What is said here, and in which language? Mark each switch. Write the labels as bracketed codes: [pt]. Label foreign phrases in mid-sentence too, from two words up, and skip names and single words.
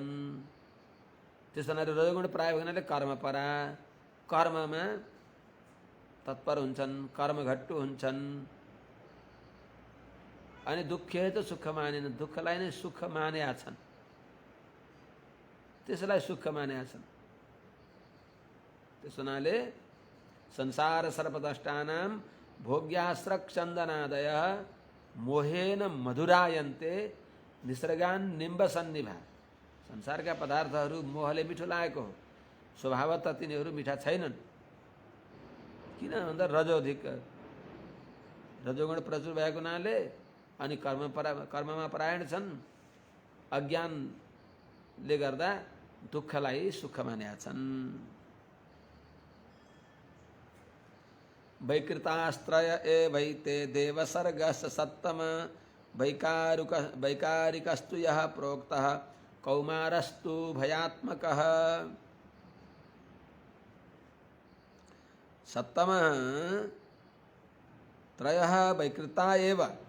[ne] त्यसो हुनाले रजोगुण प्राय हुनाले कर्मपरा, कर्ममा तत्पर हुन्छन्, कर्मघट्टु हुन्छन्। अनि दुःखे त सुख मानेन, दुःखलाई नै सुख मानेका छन्, त्यसलाई सुख मानेका छन्। त्यस हुनाले [sa] संसार सर्पदष्टानां भोग्यास्रक चन्दनादय मोहेन मधुरायन्ते निसर्गान निम्ब सन्निभा। [ne] संसारका पदार्थहरू मोहले मिठो लागेको हो, स्वभावतः तिनीहरू मिठा छैनन्। किन भन्दा रजोधिक, रजोगुण प्रचुर भएको हुनाले अनि कर्ममा परायण छन्। अज्ञानले गर्दा दुःखलाई सुख मानेका छन्। [sa] वैकृतास्त्रय एवैते देवसर्गस् सत्तम वैकारिकस्तु यः प्रोक्तः कौमारस्तु भयात्मकः। सत्तमः त्रयः वैकृता एव